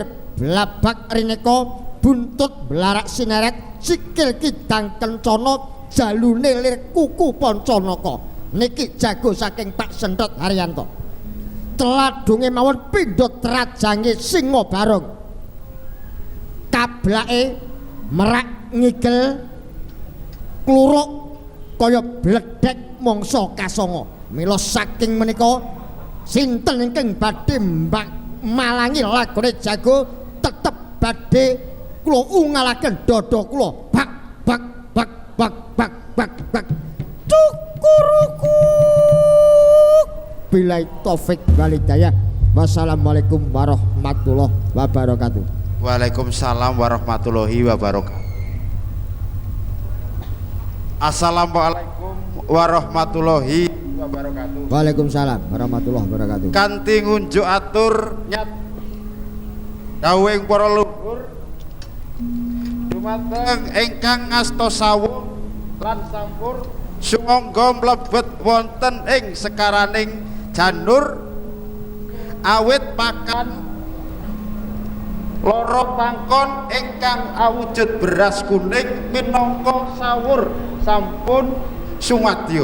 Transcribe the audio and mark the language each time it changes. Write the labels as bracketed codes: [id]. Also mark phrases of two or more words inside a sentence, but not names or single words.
[jv] blabak rineka buntut belarak sineret sikil kidang kencana jalune lir kuku Pancanaka niki jago saking Pak Sentot Haryanto teladunge mawon pindha trajange singa barong kablake merak ngigel kluruk kaya bledhek mangsa kasanga. Mila saking menika sinten ingkang badhe malangi lagone jago tetep badhe kula ungalaken dada kula bak bak bak bak bak bak bak cukuruku [ar] بالله التوفيق والهداية. والسلام عليكم ورحمة الله وبركاته. وعليكم السلام ورحمة الله وبركاته. السلام عليكم ورحمة الله وبركاته. وعليكم السلام ورحمة الله وبركاته. [jv] Kanthi ngunjuk atur nyat dawuhing para luhur dumateng ingkang ngasta sawung lan sampur sumangga mlebet wonten ing sekaraning janur awit pakan loro pangkon ingkang awujud beras kuning minangka sawur sampun sumadya.